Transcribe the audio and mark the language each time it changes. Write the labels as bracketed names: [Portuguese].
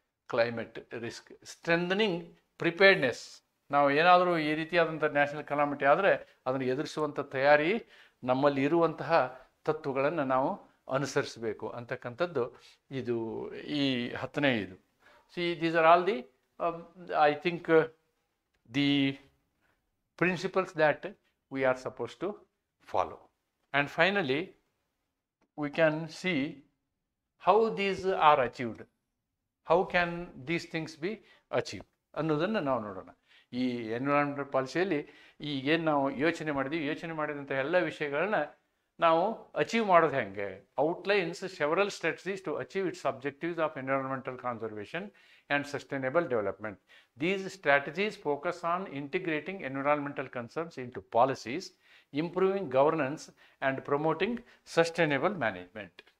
[English] Climate risk, strengthening preparedness. [Kannada] ನಾವು ಏನಾದರೂ ಈ ರೀತಿಯಾದಂಥ ನ್ಯಾಷನಲ್ ಕಲಾಮಿಟಿ ಆದರೆ ಅದನ್ನು ಎದುರಿಸುವಂಥ ತಯಾರಿ ನಮ್ಮಲ್ಲಿ ಇರುವಂತಹ ತತ್ವಗಳನ್ನು ನಾವು ಅನುಸರಿಸಬೇಕು ಅಂತಕ್ಕಂಥದ್ದು ಇದು ಈ 10ನೇ ಇದು. [English] See these are all the I think the principles that we are supposed to follow. And finally we can see how these are achieved. How can these things be achieved [Kannada] ಅನ್ನೋದನ್ನು ನಾವು ನೋಡೋಣ. ಈ ಎನ್ವಿರಾನ್ಮೆಂಟಲ್ ಪಾಲಿಸಿಯಲ್ಲಿ ಈಗೇನು ನಾವು ಯೋಚನೆ ಮಾಡಿದಂಥ ಎಲ್ಲ ವಿಷಯಗಳನ್ನ ನಾವು ಅಚೀವ್ ಮಾಡೋದು ಹೆಂಗೆ. [English] Outlines several strategies to achieve its objectives of environmental conservation and sustainable development. These strategies focus on integrating environmental concerns in to policies, improving governance and promoting sustainable management.